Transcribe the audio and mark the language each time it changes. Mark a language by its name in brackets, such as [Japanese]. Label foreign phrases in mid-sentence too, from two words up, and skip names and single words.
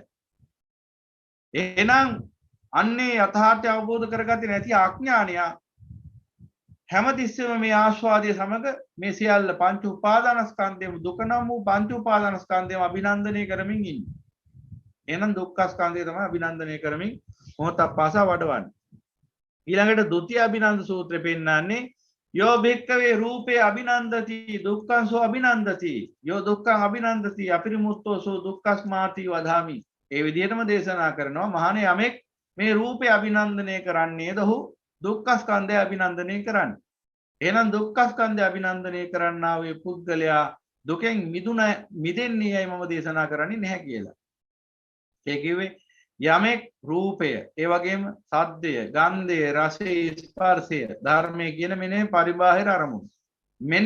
[Sinhala] එහෙනම් අන්නේ යථාර්ථය අවබෝධ කරගත්තේ නැති අඥානය හැමතිස්සෙම මේ ආස්වාදයේ සමග මේ සියල්ල පංච උපාදානස්කන්ධයම දුක නම් වූ පංච උපාදානස්කන්ධයම අභිනන්දනය කරමින් ඉන්නේ. එහෙනම් දුක්ඛ ස්කන්ධය තමයි අභිනන්දනය කරමින් මොහොතක් පාසා වඩවන්නේ. ඊළඟට ဒုတိ අභිනන්ද සූත්‍රය පෙන්නන්නේ [Pali] යෝ භික්ඛවේ රූපේ අභිනන්දති දුක්ඛං සෝ අභිනන්දති යෝ දුක්ඛං අභිනන්දති අපරිමුත්තෝ සෝ දුක්ඛස්මාති වදාමි. [Sinhala] ඒ විදිහටම දේශනා කරනවා මහණේ යමෙක් මේ රූපේ අභිනන්දනය කරන්නේද ඔහු දුක්ඛ ස්කන්ධය අභිනන්දනය කරන්නේ. එහෙනම් දුක්ඛ ස්කන්ධය අභිනන්දනය කරන්නා වූ පුද්ගලයා දුකෙන් මිදෙන්නේයි මම දේශනා කරන්නේ නැහැ කියලා. ඒ කිව්වේ යමෙක් රූපය ඒ වගේම සද්දය ගන්ධය රසය ස්පර්ශය ධර්මය කියන මෙන්න පරිබාහිර අරමුණු මෙන්න